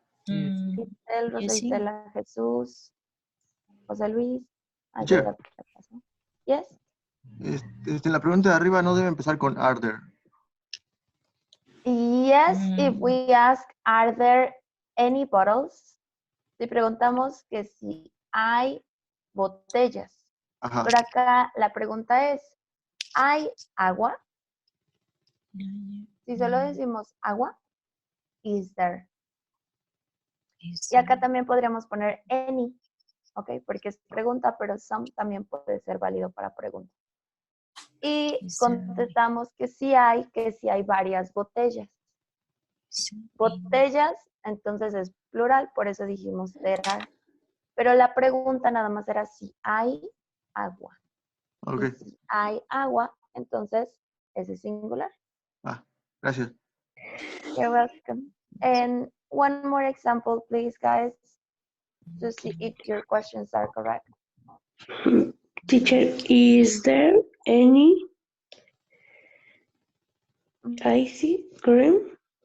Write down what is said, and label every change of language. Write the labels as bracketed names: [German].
[Spanish] Isel, Rosa Jessy. Isela, Jesús, José Luis. [English] Teacher. Yes. [Spanish] La pregunta de arriba no debe empezar con [English] are there. Yes, if we ask, are there any bottles? [Spanish] Si preguntamos que si hay botellas. Ajá. Pero acá la pregunta es, ¿hay agua? Si solo decimos agua, [English] is there. [Spanish] Y acá también podríamos poner any, ¿ok? Porque es pregunta, pero some también puede ser válido para pregunta. Y contestamos que sí hay varias botellas. Botellas, entonces es plural, por eso dijimos [English] there are. [Spanish] Pero la pregunta nada más era si hay agua. Ok. Y si hay agua, entonces ese es singular. Gracias. [English] You're welcome. And one more example, please, guys, to see if your questions are correct. Teacher, is there any ice cream?